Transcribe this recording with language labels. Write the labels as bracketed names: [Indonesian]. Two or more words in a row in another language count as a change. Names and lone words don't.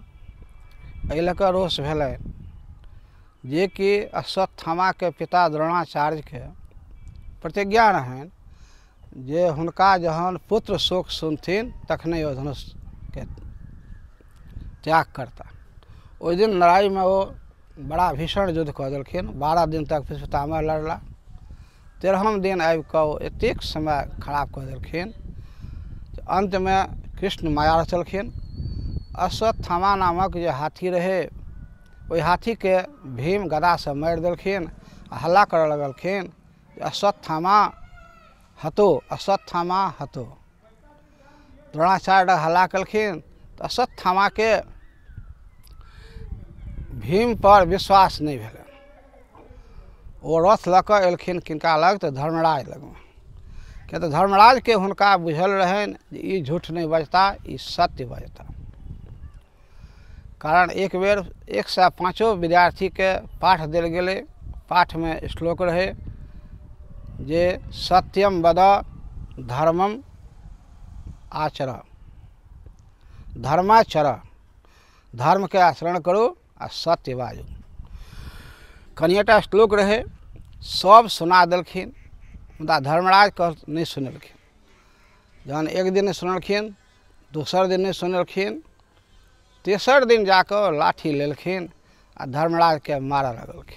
[Maithili] एहि लऽ कऽ रोष भेलनि जे कि अश्वत्थामाके पिता द्रोणाचार्यके प्रतिज्ञा रहनि जे हुनका जहन पुत्र शोक सुनथिन तखने ओ धनुषके त्याग करता। ओहि दिन लड़ाइमे ओ बड़ा भीषण युद्ध कऽ देलखिन। 12 दिन तक पितामह लड़ला। 13हम दिन आबि कऽ ओ एतेक समय खराब कऽ देलखिन जे अंतमे कृष्ण माया रचलखिन। अश्वत्थामा नामक जे हाथी रहै, ओहि हाथीके भीम गदासँ मारि देलखिन आ हल्ला करऽ लगलखिन [Sanskrit] अश्वत्थामा हतो, अश्वत्थामा हतो। [Maithili] द्रोणाचार्य हल्ला केलखिन तऽ अश्वत्थामाके भीम पर विश्वास नहीं भेलनि। ओ रथ लऽ कऽ एलखिन किनका लग तऽ धर्मराज लगमे, किया तऽ धर्मराजके हुनका बुझल रहनि जे ई झूठ नहीं बजता, ई सत्य बजता। कारण एक बेर 105 विद्यार्थीके पाठ देल गेलै। पाठमे श्लोक रहै जे [Sanskrit] सत्यम वद धर्मम आचर, धर्माचर, [Maithili] धर्मके आचरण करू आ सत्य बाजू। कनिएटा श्लोक रहे, सब सुना देलखिन, मुदा धर्मराज नहीं सुनलखिन। जहन एक दिन नहीं सुनलखिन, दोसर दिन नहीं सुनलखिन, तेसर दिन जाकर लाठी लेलखिन आ धर्मराज के मारऽ लगलखिन।